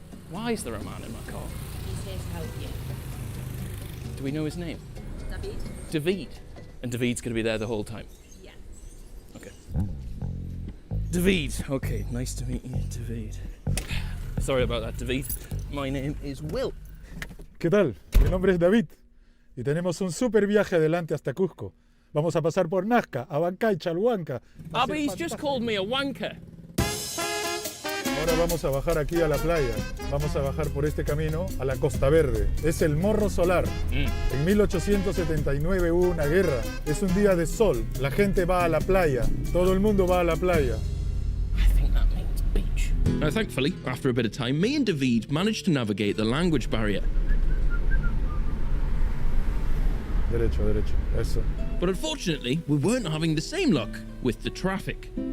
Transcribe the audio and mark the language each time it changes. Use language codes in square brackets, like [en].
[en] Why is there a man in my car? He's here to help you. Do we know his name? David? David. And David's going to be there the whole time? Yeah. Okay. David. Okay, nice to meet you, David. Sorry about that, David. My name is Will. [es] ¿Qué tal? Mi nombre es David y tenemos un super viaje adelante hasta Cusco. Vamos a pasar por Nazca, Abancay, Chalhuanca. [en] Abby's just called me a wanker. [es] Ahora vamos a bajar aquí a la playa. Vamos a bajar por este camino a la Costa Verde. Es el Morro Solar. En 1879 hubo una guerra. Es un día de sol. La gente va a la playa. Todo el mundo va a la playa. [en] I think that means beach. Now, thankfully, after a bit of time, me and David managed to navigate the language barrier. [es] Derecho, derecho. Eso. [en] But unfortunately, we weren't having the same luck with the traffic.